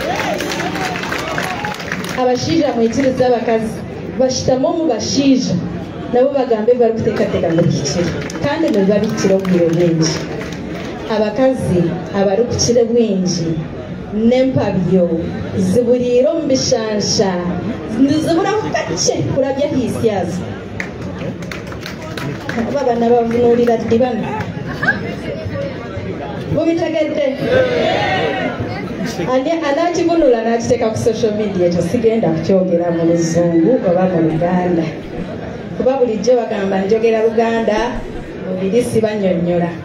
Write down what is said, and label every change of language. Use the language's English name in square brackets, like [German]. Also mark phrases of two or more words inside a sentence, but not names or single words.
[Nyankole] Abashaija mwikirize abakazi bashitame omu bashaija nabo bagambe barikuteekateeka nibihikire kandi nibabihikire obwire bwingi. Abakazi abarikukira bwingi n'empabyo ziburiire omu bishansha niziburaho kakye kurabya hisyazo. [Ganda] Abana bavunuulira ddi bano mubitegedde anakivunula nakiteeka ku [English] social media [Ganda] ekyo sigenda kukyogera mu luzungu oba mu Luganda kuba bulijjo bagamba njogera Luganda mubiri sibanyonnyola.